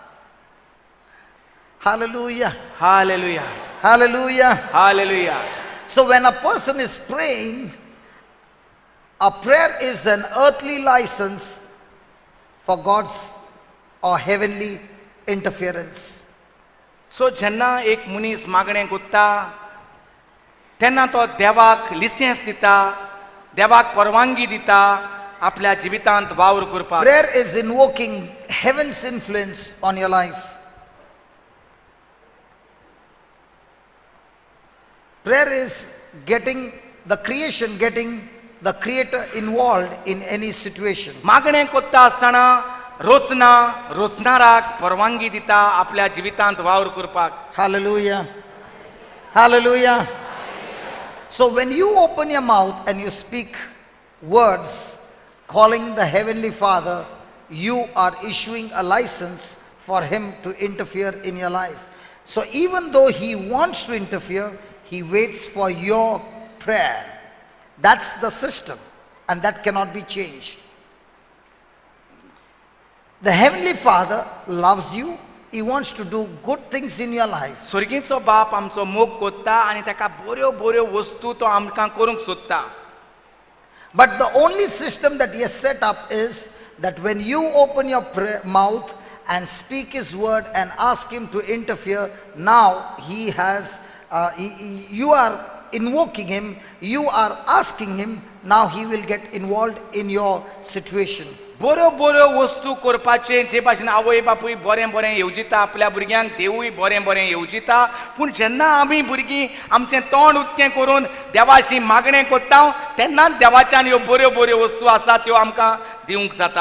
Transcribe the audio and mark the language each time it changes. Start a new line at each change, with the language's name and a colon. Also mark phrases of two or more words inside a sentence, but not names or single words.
English: Hallelujah. Hallelujah. Hallelujah. Hallelujah. So when a person is praying, a prayer is an earthly license for God's or heavenly interference.
Konkani: सो जेन्ना एक मनीस मागणें कोत्ता तेन्ना तो देवाक लिसेंस दिता, देवाक परवानगी दिता आपल्या जिवितांत वावर करपाक.
English: Prayer is invoking heaven's influence on your life. Prayer is getting the creation, getting the creator involved in any situation.
Konkani: मागणें कोत्ता आसतना रोचनाराक परवानगी दिता आपल्या जिवितांत वावर करपाक.
English: Hallelujah. Hallelujah. So when you open your mouth and you speak words calling the Heavenly Father, you are issuing a license for Him to interfere in your life. So even though He wants to interfere, He waits for your prayer. That's the system, and that cannot be changed. The Heavenly Father loves you. He wants to do good things in your life.
Konkani: स्वर्गीचो बाप आमचो मोग कोत्ता आनी ताका बऱ्यो बऱ्यो वस्तू तो आमकां करूंक सोदता.
English: But the only system that He has set up is that when you open your mouth and speak His word and ask Him to interfere, now He has, you are invoking Him, you are asking Him, now He will get involved in your situation.
Konkani: बऱ्यो बऱ्यो वस्तू करपाचे जे भाशेन आवय बापूय बरें बरें येवजिता आपल्या भुरग्यांक देवूय बरें बरें येवजिता, पूण जेन्ना आमी भुरगीं आमचें तोंड उक्तें करून देवाशी मागणें कोत्ता तेन्नाच देवाच्यान ह्यो बऱ्यो बऱ्यो वस्तू आसात त्यो आमकां दिवंक जाता.